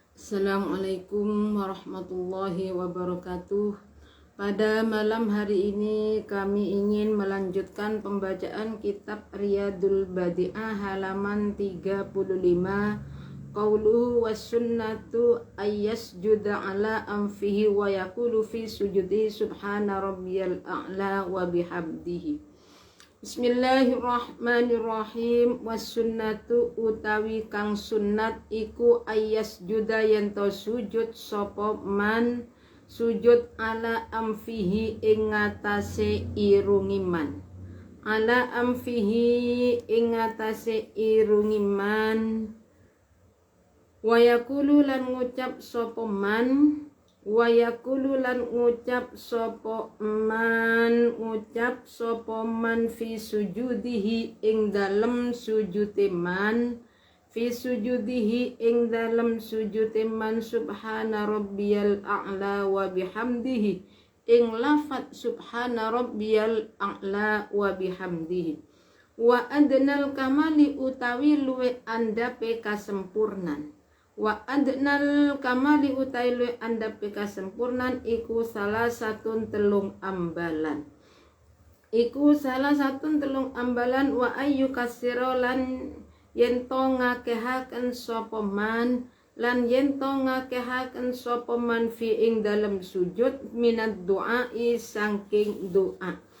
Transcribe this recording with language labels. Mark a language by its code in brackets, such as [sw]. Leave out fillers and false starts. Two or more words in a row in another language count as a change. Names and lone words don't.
[ar] السلام عليكم ورحمة الله وبركاته. [id] Pada malam hari ini kami ingin melanjutkan pembacaan kitab Riyadul Badi'ah halaman 35. [ar] قوله والسنة أن يسجد على أنفه ويقول في سجوده سبحان ربي الأعلى وبحمده. بسم الله الرحمن الرحيم. [jv] Wassunnatu utawi kang sunnat iku [ar] أن يسجد [jv] yento sujud sapa man sujud [ar] على أنفه [jv] ing ngatasé irungi man. [ar] على أنفه [jv] ing ngatasé irungi man. [ar] ويقول [jv] lan ngucap sapa man. [ar] ويقول [jv] lan ngucap sapa man [ar] في سجوده [jv] ing dalem sujude man [ar] في سجوده [jv] ing dalem sujude man [ar] سبحان ربي الأعلى وبحمده [jv] ing lafat [ar] سبحان ربي الأعلى وبحمده. وأدنى الكمال [jv] utawi luwe andape kasempurnan. [ar] وأدنى الكمال [jv] utai luwe andape kasempurnan iku salah satun telung ambalan. [ar] وأن يكثر [jv] lan yento ngakehaken sapa man lan yento ngakehaken sapa man fi ing dalem sujud [ar] من الدعاء [jv] saking doa.